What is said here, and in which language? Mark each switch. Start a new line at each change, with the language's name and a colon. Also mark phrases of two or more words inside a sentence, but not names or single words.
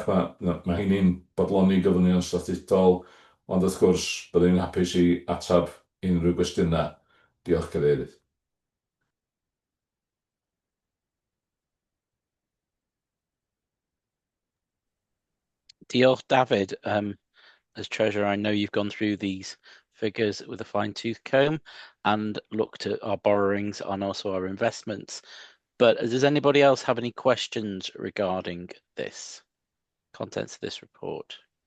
Welsh: Mae hynny'n bodloni gyflwynion statudol, ond wrth gwrs byddwn ni'n hapus i atab unrhyw gwestiynau. Diolch Cadeirydd. Diolch, David.
English: As Treasurer, I know you've gone through these figures with a fine-tooth comb and looked at our borrowings and also our investments. But does anybody else have any questions regarding this, contents of this report?